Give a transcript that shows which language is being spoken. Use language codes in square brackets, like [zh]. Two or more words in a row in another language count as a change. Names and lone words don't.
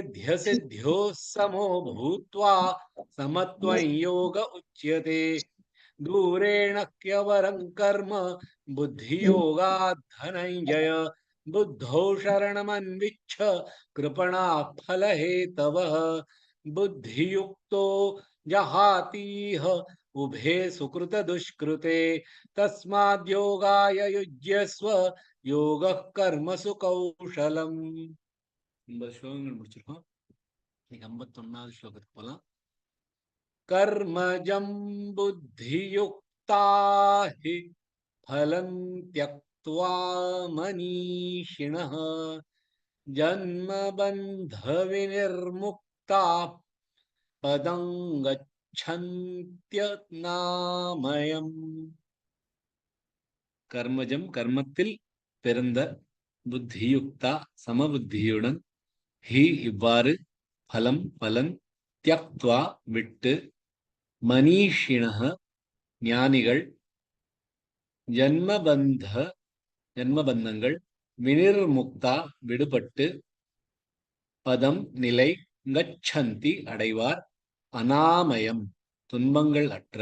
[sa] सिद्ध्यसिद्ध्योः समो भूत्वा समत्वं योग उच्यते दूरेण ह्यवरं कर्म बुद्धियोगात् धनञ्जय बुद्धौ शरणमन्विच्छ कृपणा फलहेतवः बुद्धियुक्तो जहातीह उभे सुकृत दुष्कृते तस्माद्योगाय युज्यस्व योगः कर्मसु कौशलम्. [ta] இந்த ஸ்லோகங்கள் முடிச்சிருக்கோம். 51வது ஸ்லோகத்துக்கு போலாம். [sa] कर्मजं बुद्धियुक्ता हि फलं त्यक्त्वा मनीषिणः जन्मबन्धविनिर्मुक्ता पदं गच्छन्त्यनामयम्. [ta] கர்மஜம் கர்மத்தில் பிறந்த புத்தியுக்தா சமபுத்தியுடன் ஹி இவ்வாறு பலம் பலன் தியக்த்வா விட்டு மனிஷிணஹ ஞானிகள் ஜன்மபந்தங்கள் வினிர்முக்தா விடுபட்டு பதம் நிலை கச்சந்தி அடைவார் அனாமயம் துன்பங்கள் அற்ற.